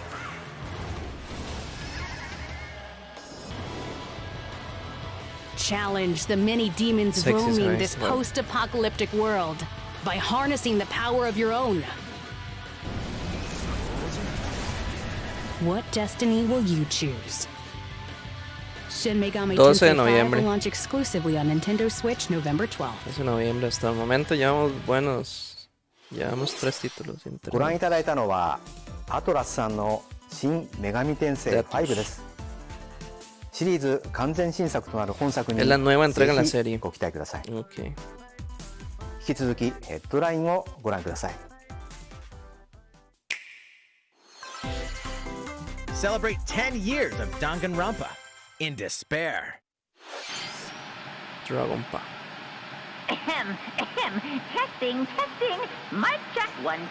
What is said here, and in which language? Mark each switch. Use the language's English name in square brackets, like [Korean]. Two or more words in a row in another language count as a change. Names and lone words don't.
[English] Challenge the many demons Sexy roaming size, this wow. post-apocalyptic world by harnessing the power of your own. What destiny will you choose? Shin Megami [Spanish] 12 de [English] Tensei 5 [Spanish] noviembre. [English] will launch exclusively on Nintendo Switch November 12th. [Spanish] Es en noviembre hasta el momento. Llevamos 3 títulos [Japanese] ご覧い [Spanish] interesantes. [Japanese] ただいたのはアトラスさんの新女神転生5です。シリーズ完全新作となる本作に [Spanish] Es la nueva entrega en la [Japanese] ぜ [Spanish] serie. [Japanese] ひご期待ください。 [Spanish] Ok. [Japanese] 引き続きヘッドラインをご覧ください。 [English] Celebrate 10 years of Danganronpa in despair. Dragon Ball. Ahem, ahem. Testing, testing. Mic check 1, 2.